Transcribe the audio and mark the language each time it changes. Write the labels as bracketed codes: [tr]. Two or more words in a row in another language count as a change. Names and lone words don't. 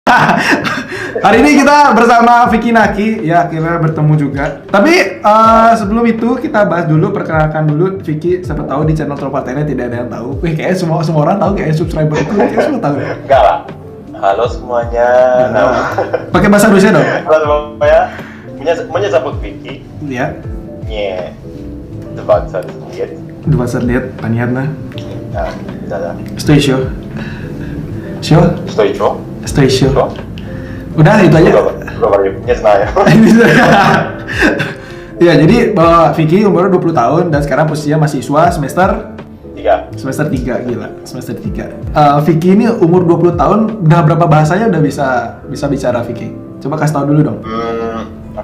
[id] Hari ini kita bersama Vicky Naki, ya akhirnya bertemu juga. Tapi sebelum itu kita bahas dulu, perkenalkan dulu Vicky. Siapa tahu di channel Tropatennya tidak ada yang tahu. Wih, kayaknya semua orang tahu, kayaknya subscriber itu kayaknya semua tahu. Enggak lah. Halo semuanya. Pakai bahasa Rusia dong. Halo semuanya. [ru] Меня зовут Vicky. [id] Ya. [ru] Мне 20 лет. 20 лет, понятно. Да. Что еще? Все? Что еще? Что еще? Что? [id] Udah itu aja. [ru] Говорю, не знаю. [id] Ya, jadi bahwa Vicky umurnya 20 tahun dan sekarang posisinya mahasiswa semester 3, gila. Semester 3. Vicky ini umur 20 tahun, udah berapa bahasanya udah bisa bicara Vicky? Coba kasih tahu dulu dong. Oke.